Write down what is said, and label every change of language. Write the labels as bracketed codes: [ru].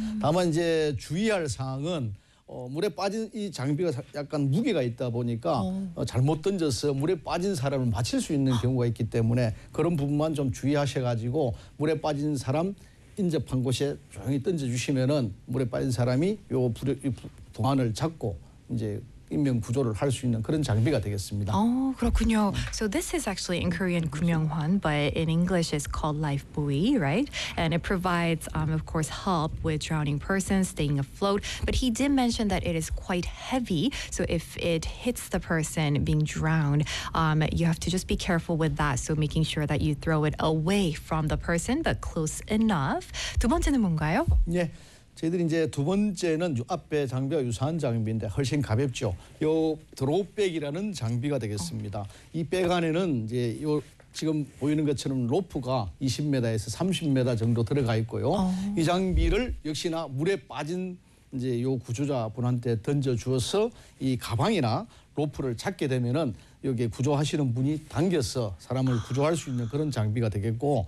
[ko] 다만 이제 주의할 사항은 물에 빠진 이 장비가 약간 무게가 있다 보니까 잘못 던져서 물에 빠진 사람을 맞힐 수 있는 경우가 있기 때문에 그런 부분만 좀 주의하셔가지고 물에 빠진 사람 인접한 곳에 조용히 던져주시면은 물에 빠진 사람이 요 동안을 잡고 이제 인명 구조를 할 수 있는 그런 장비가 되겠습니다. 그렇군요. [en] So this is actually in Korean 구명환, but in English it's called life buoy, right? And it provides, of course, help with drowning persons staying afloat. But he did mention that it is quite heavy. So if it hits the person being drowned, you have to just be careful with that. So making sure that you throw it away from the person, but close enough. [ko] 두 번째는 뭔가요? 예. 저희들이 이제 두 번째는 앞에 장비와 유사한 장비인데 훨씬 가볍죠. 요 드롭백이라는 장비가 되겠습니다. 이 백 안에는 이제 요 지금 보이는 것처럼 로프가 20m에서 30m 정도 들어가 있고요. 이 장비를 역시나 물에 빠진 이제 요 구조자 분한테 던져 주어서 이 가방이나 로프를 잡게 되면은 여기 구조하시는 분이 당겨서 사람을 구조할 수 있는 그런 장비가 되겠고